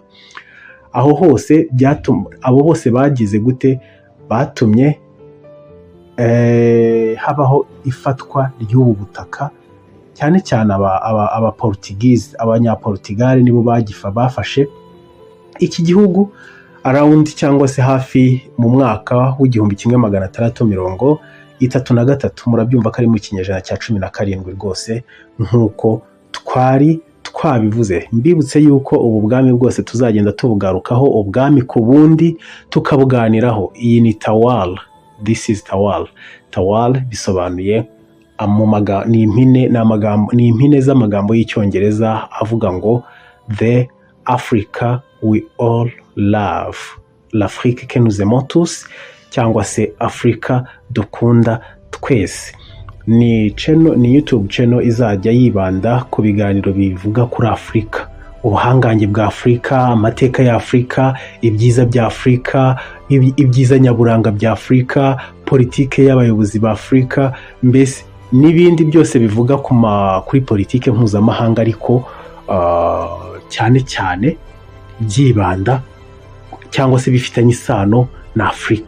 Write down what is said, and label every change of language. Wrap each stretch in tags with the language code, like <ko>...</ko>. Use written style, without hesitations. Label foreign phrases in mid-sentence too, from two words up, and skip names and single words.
<rw>Aho hose abo bose bagize gute, batumye habaho ifatwa ry'ubu butaka, cyane cyane abanyaportugal nibo bafashe iki gihugu around cyangwa se hafi mu mwaka w'igihumbi kimwe 633. Murabyumva ko ari mu kinyejana cya 17 rwose, nk'uko twari twabivuze. Mbibutse yuko ubu bwami bwose tuzagenda tubugarukaho ubwami ku bundi tukabuganiraho. Iyi ni Tawal,</rw> <en>this is Tawal.</en> <rw>Tawal bisobanuye ni impine z'amagambo y'Icyongereza avuga ngo</rw> <en>the Africa we all love,</en> <fr>l'Afrique que nous aimons tous,</fr> <rw>cyangwa se Afrika dukunda twese. ni YouTube channel izajya yibanda ku biganiro bivuga kuri Afurika, ubuhangange bwa Afurika, amateka ya Afurika, ibyiza bya Afurika, ibyiza nyaburanga bya Afurika, politike y'abayobozi ba Afurika, mbese n'ibindi byose bivuga kuri politike mpuzamahanga, ariko cyane cyane byibanda cyangwa se bifitanye isano na Afurika.</rw>